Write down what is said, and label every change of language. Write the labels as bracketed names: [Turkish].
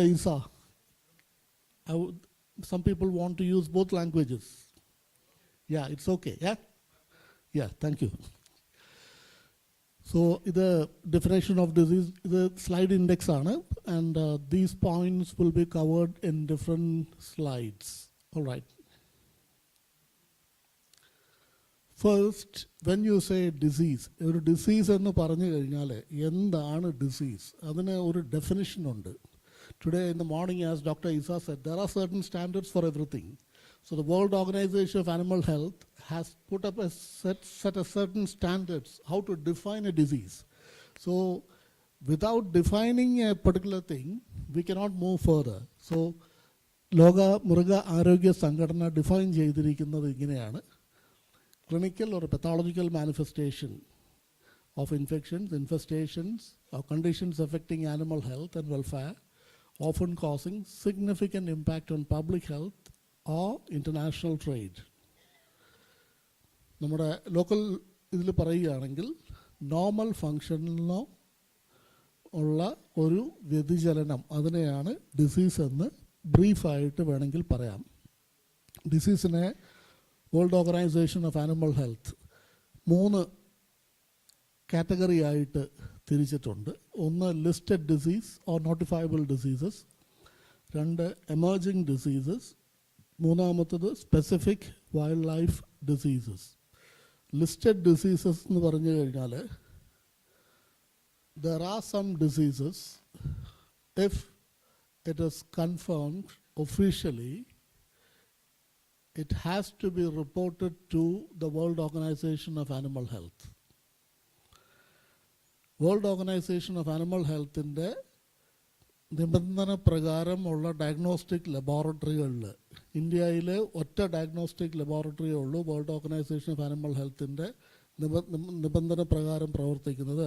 [English] Isa, some people want to use both languages. Yeah, it's okay. Yeah, thank you. So the definition of disease, the slide index ആണ്, and these points will be covered in different slides. All right. First, when you say disease, [Malayalam] ഒരു disease എന്ന് പറഞ്ഞു കഴിഞ്ഞാൽ എന്താണ് disease? അതിന് ഒരു definition ഉണ്ട്. [English] Today in the morning, as Dr. Isa said, there are certain standards for everything. So the World Organization of Animal Health has put up a set of certain standards how to define a disease. So without defining a particular thing, we cannot move further. So [Malayalam] ലോക മൃഗ ആരോഗ്യ സംഘടന define ചെയ്തിരിക്കുന്നത് ഇങ്ങനെയാണ്: [English] clinical or pathological manifestation of infections, infestations, or conditions affecting animal health and welfare, often causing significant impact on public health or international trade. [Malayalam] നമ്മുടെ local ഇതിൽ പറയുകയാണെങ്കിൽ normal ഫങ്ഷനിലോ ഉള്ള ഒരു വ്യതിചലനം, അതിനെയാണ് ഡിസീസ് എന്ന് ബ്രീഫായിട്ട് വേണമെങ്കിൽ പറയാം. ഡിസീസിനെ world organisation of animal health 3 category ആയിട്ട് തിരിച്ചിട്ടുണ്ട്. [English] ഒന്ന് listed disease or notifiable diseases, 2 emerging diseases, 3 specific wild life diseases. [Malayalam] Listed diseases എന്ന് പറഞ്ഞു കഴിഞ്ഞാൽ [English] there are some diseases, if it is confirmed officially, it has to be reported to the World Organization of Animal Health. [Malayalam] World Organization of Animal Health inde നിബന്ധന പ്രകാരമുള്ള diagnostic ലബോറട്ടറികളിൽ ഇന്ത്യയിൽ ഒറ്റ diagnostic ലബോറട്ടറിയേ ഉള്ളൂ world organisation of animal ഹെൽത്തിൻ്റെ നിബന്ധന പ്രകാരം പ്രവർത്തിക്കുന്നത്.